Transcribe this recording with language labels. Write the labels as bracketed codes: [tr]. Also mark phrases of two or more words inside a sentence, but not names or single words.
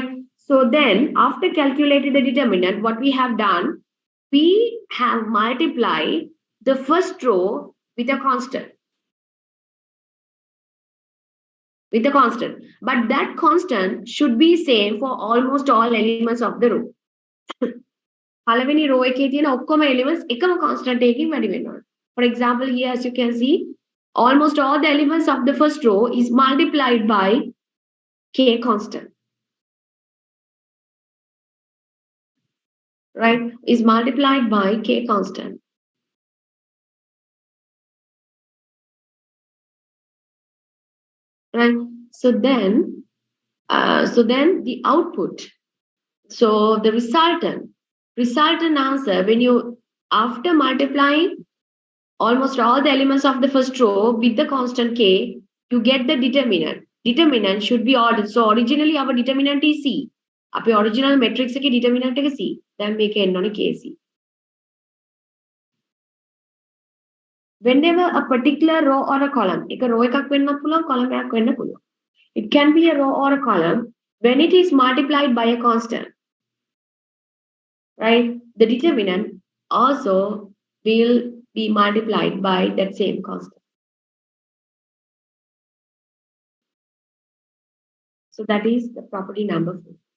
[en] So then after calculating the determinant, what we have done, we have multiplied the first row with a constant. But that constant should be same for almost all elements of the row. [si] පළවෙනි row එකේ තියෙන ඔක්කොම elements එකම constant එකකින් වැඩි වෙනවා. [en] For example, here as you can see, almost all the elements of the first row is multiplied by k constant. Right? Is multiplied by k constant. Right? So then the output, so the resultant answer, when you after multiplying almost all the elements of the first row with the constant k, you get the determinant. Determinant should be ordered. So originally our determinant is C. Our original matrix එකේ determinant එක C. Then [si] මේක එන්න ඕනේ [en] KC. Whenever a particular row or a column, [si] එක row එකක් වෙන්නත් පුළුවන්, column එකක් වෙන්න පුළුවන්. [en] It can be a row or a column when it is multiplied by a constant. Right? The determinant also will be multiplied by that same constant. So that is the property number 4.